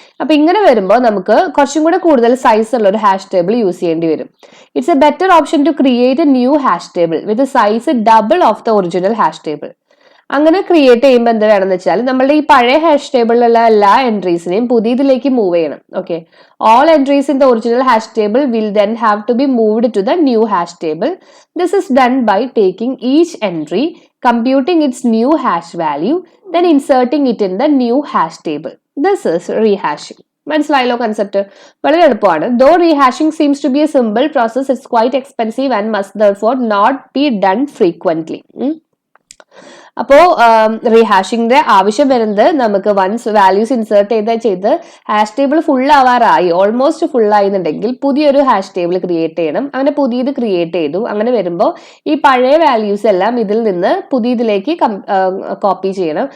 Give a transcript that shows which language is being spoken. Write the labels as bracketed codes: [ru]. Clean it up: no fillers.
[ml] അപ്പൊ ഇങ്ങനെ വരുമ്പോൾ നമുക്ക് കുറച്ചും കൂടെ കൂടുതൽ സൈസ് ഉള്ള ഒരു ഹാഷ് ടേബിൾ യൂസ് ചെയ്യേണ്ടി വരും. [en] It's a better option to create a new hash table with size double of the original hash table. [ml] അങ്ങനെ ക്രിയേറ്റ് ചെയ്യുമ്പോൾ എന്ത് വേണമെന്ന് വെച്ചാൽ നമ്മളുടെ ഈ പഴയ ഹാഷ് ടേബിളിലുള്ള എല്ലാ എൻട്രീസിനെയും പുതിയതിലേക്ക് മൂവ് ചെയ്യണം. [en] Okay, all entries in the original hash table will then have to be moved to the new hash table. This is done by taking each entry, computing its new hash value, then inserting it in the new hash table. This is rehashing. [ml] മനസ്സിലായല്ലോ concept? വളരെ എളുപ്പമാണ്. [en] Though rehashing seems to be a simple process, it's quite expensive and must therefore not be done frequently. [ml] അപ്പോ റീഹാഷിങ്ങിന്റെ ആവശ്യം വരുന്നത് നമുക്ക് once values insert ചെയ്ത് hash table full ആവാറായി, almost full ആയിരുന്നുണ്ടെങ്കിൽ പുതിയൊരു hash table create ചെയ്യണം. അങ്ങനെ പുതിയത് ക്രിയേറ്റ് ചെയ്തു. അങ്ങനെ വരുമ്പോൾ ഈ പഴയ വാല്യൂസ് എല്ലാം ഇതിൽ നിന്ന് പുതിയതിലേക്ക് കോപ്പി ചെയ്യണം.